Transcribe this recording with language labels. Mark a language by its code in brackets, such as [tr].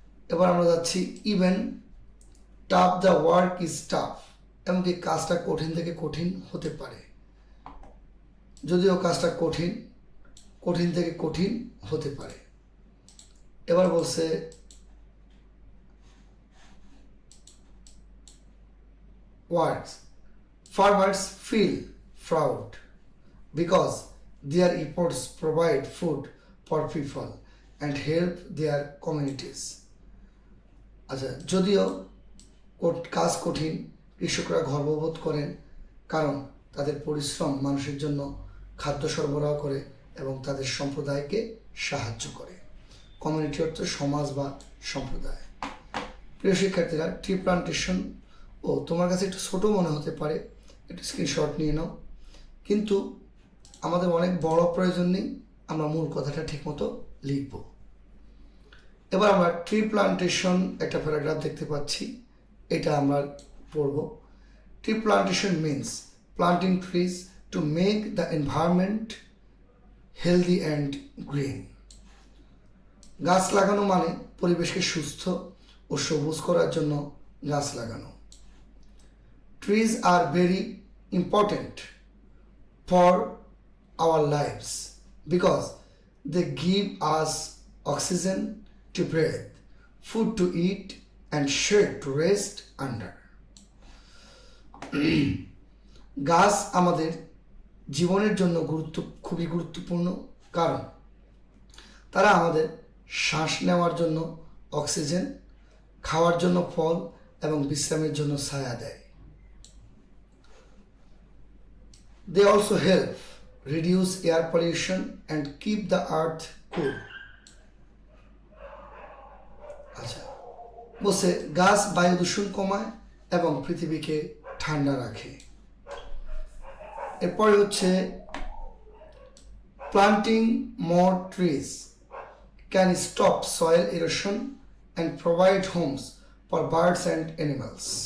[bn] এবার আমরা যাচ্ছি [en] even tough the work is tough [bn] এমনকি কাজটা কঠিন থেকে কঠিন হতে পারে যদিও কাজটা কঠিন কঠিন থেকে কঠিন হতে পারে। এবার বলছে words. [en] Farmers feel proud because their efforts provide food for people and help their communities. [bn] আচ্ছা, যদিও কাজ কঠিন, কৃষকরা গর্ববোধ করেন কারণ তাদের পরিশ্রম মানুষের জন্য খাদ্য সরবরাহ করে এবং তাদের সম্প্রদায়কে সাহায্য করে। কমিউনিটি অর্থ সমাজ বা সম্প্রদায়। প্রিয় শিক্ষার্থীরা, ট্রি প্লান্টেশন তোমার কাছে একটু ছোটো মনে হতে পারে, একটু স্ক্রিনশট নিয়ে নাও, কিন্তু আমাদের অনেক বড় প্রয়োজন নেই, আমরা মূল কথাটা ঠিকমতো লিখব। এবার আমরা ট্রি প্লান্টেশন একটা প্যারাগ্রাফ দেখতে পাচ্ছি, এটা আমরা পড়ব। [en] Tree plantation means planting trees to make the environment healthy and green. [bn] গাছ লাগানো মানে পরিবেশকে সুস্থ ও সবুজ করার জন্য গাছ লাগানো। [en] Trees are very important for our lives because they give us oxygen to breathe, food to eat, and shade to rest under. [bn] গাছ আমাদের জীবনের জন্য খুবই গুরুত্বপূর্ণ, কারণ তারা আমাদের শ্বাস নেওয়ার জন্য অক্সিজেন, খাওয়ার জন্য ফল এবং বিশ্রামের জন্য ছায়া দেয়। [en] They also help reduce air pollution and keep the earth cool. [bn] আচ্ছা, বলছে গাছ বায়ু দূষণ কমায় এবং পৃথিবীকে ঠান্ডা রাখে। এরপরে হচ্ছে [en] planting more trees can stop soil erosion and provide homes for birds and animals.